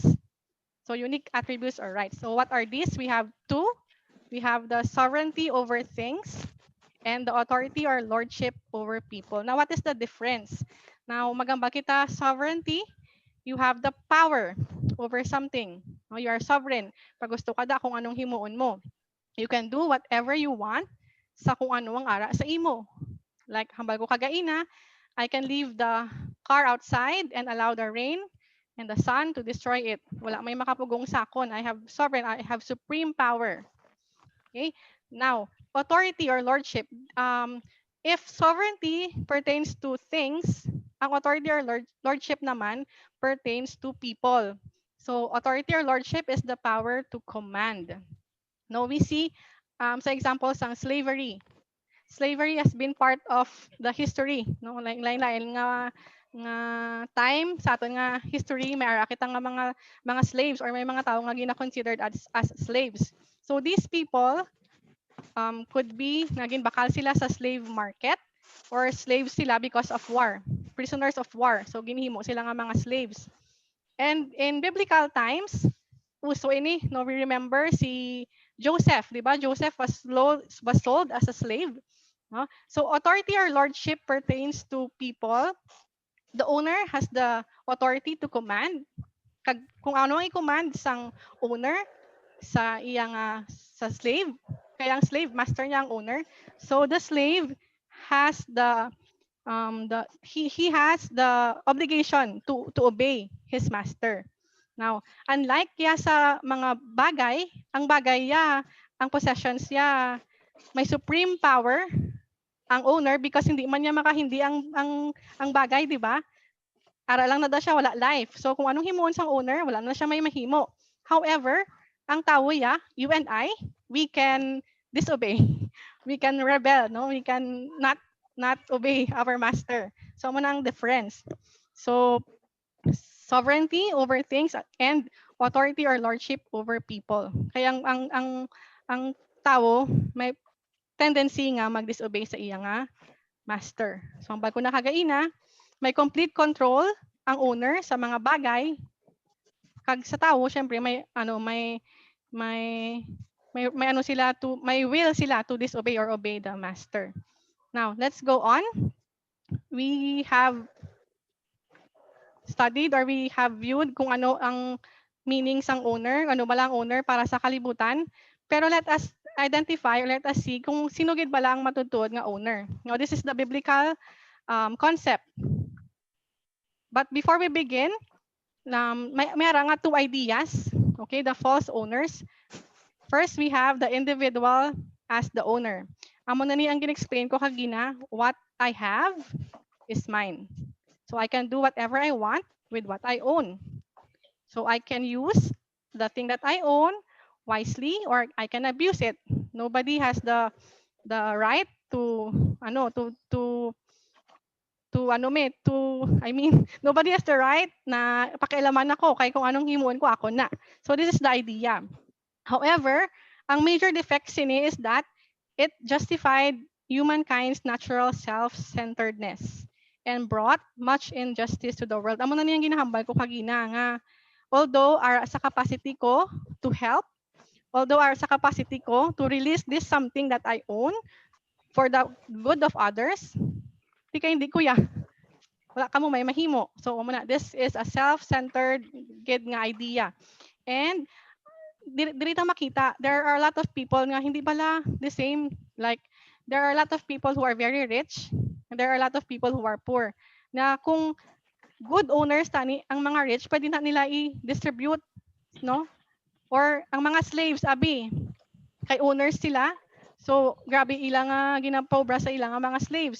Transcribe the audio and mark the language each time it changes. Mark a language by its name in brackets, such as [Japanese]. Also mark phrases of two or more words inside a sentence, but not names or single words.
[English] So unique attributes or rights. So what are these? We have two. We have the sovereignty over things and the authority or lordship over people. Now, what is the difference? Now, [Hiligaynon] magamba kita [English] sovereignty, you have the power over something. No, you are sovereign. [Hiligaynon] Pag gusto ka da kung anong himuon mo. [English] You can do whatever you want [Hiligaynon] sa kung ano ang ara sa imo. Like, hambal ko kagaina, [English] I can leave the car outside and allow the rain and the sun to destroy it. [Hiligaynon] Wala may makapugong sakon. [English] I have sovereign, I have supreme power. Okay? Now, authority or lordship. If sovereignty pertains to things, [Hiligaynon] ang authority [English] or lordship naman pertains to people. So, authority or lordship is the power to command. Now, we see [Hiligaynon] sa examples ng [English] slavery. Slavery has been part of the history, [Hiligaynon] no, lain-lain nga time sa aton nga history may ara kita nga mga slaves or may mga tao nga gina-considered as slaves. [English] So these people could be [Hiligaynon] naging bakal sila sa [English] slave market or slaves sila because of war, prisoners of war. [Hiligaynon] So ginhimo sila nga mga slaves. [English] And in biblical times, [Hiligaynon] uso ini, no, [English] we remember si Joseph, di ba? Joseph was sold as a slave. No? So authority or lordship pertains to people. The owner has the authority to command. [Hiligaynon] Kung ano ang i-command sang owner sa iyang sa slave, kaya ang [English] slave master [Hiligaynon] niya ang owner. [English] So the slave has he has the obligation to obey his master. [Hiligaynon] Now, unlike ya sa mga bagay, ang bagay ya, ang possessions ya, may [English] supreme power ang owner because [Hiligaynon] hindi man niya makahindi ang bagay, di ba? Ara lang na daw siya, [English] wala life. [Hiligaynon] So kung anong himuon sang owner, wala na siya may mahimo. However, ang tao ya, [English] you and I, we can disobey. We can rebel, no? We can not obey our master. So mo na ang difference. So sovereignty over things and authority or lordship over people. [Hiligaynon] Kaya ang tao [English] may tendency [Hiligaynon] nga mag-disobey sa iya nga master. So ang bago na kagaina, may [English] complete control [Hiligaynon] ang owner sa mga bagay. Kag sa tao, syempre may ano sila to may will sila [English] to disobey or obey the master. Now, let's go on. We have studied or we have viewed [Hiligaynon] kung ano ang meaning sang owner, ano ba lang owner para sa kalibutan. [English] Pero let us identify or let us see [Hiligaynon] kung sino gid ba lang matutuod nga owner. [English] Now, this is the biblical concept. But before we begin, may nga two ideas. Okay, the false owners. First, we have the individual as the owner. [Hiligaynon] Amo na ni ang gin-explain ko kagina, [English] what I have is mine. So I can do whatever I want with what I own. So I can use the thing that I own wisely or I can abuse it. Nobody has the right to nobody has the right [Hiligaynon] na pakialaman ako kay kung anong himuon ko ako na. [English] So this is the idea. However, [Hiligaynon] ang major defect sini [English] is that it justified humankind's natural self-centeredness and brought much injustice to the world. [Hiligaynon] Amo na niyang ginahambal ko kagina nga although [English] sa capacity ko to help, although sa capacity ko to release this something that I own for the good of others, [Hiligaynon] hindi ko ya. Wala ka mo may mahimo. So muna, [English] this is a self-centered [Hiligaynon] gid nga idea. And dito makita, [English] there are a lot of people [Hiligaynon] nga hindi pala [English] the same. Like, there are a lot of people who are very rich and there are a lot of people who are poor. [Hiligaynon] Na kung [English] good owners [Hiligaynon] tani ang mga rich, pwede na nila i-distribute, no? Or ang mga slaves, abi, kay owners sila, So grabe ilang nga ginapobra sa ilang nga mga slaves.